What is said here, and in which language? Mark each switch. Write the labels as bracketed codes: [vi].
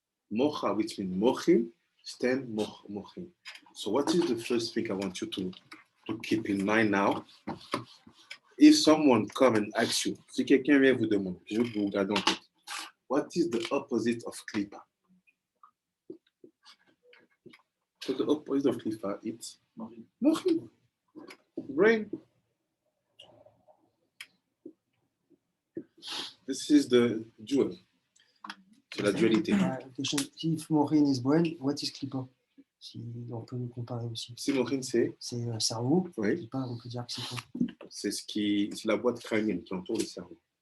[en] Mocha, which means mochim, stand mochim. So what is the first thing I want you to keep in mind now? If someone come and asks you, [fr] si quelqu'un vient vous demander, je veux que vous regardez en tête, [en] what is the opposite of klipa? So the opposite of klipa, it's mochim. Brain. This is the dual. [fr] C'est la dualité. [en] If Morin is brain, what is Klippa? [fr] Si on peut le comparer aussi. Si mochim, c'est cerveau. oui, Klippa, on peut dire que c'est quoi? c'est la boîte crânienne qui entoure le cerveau.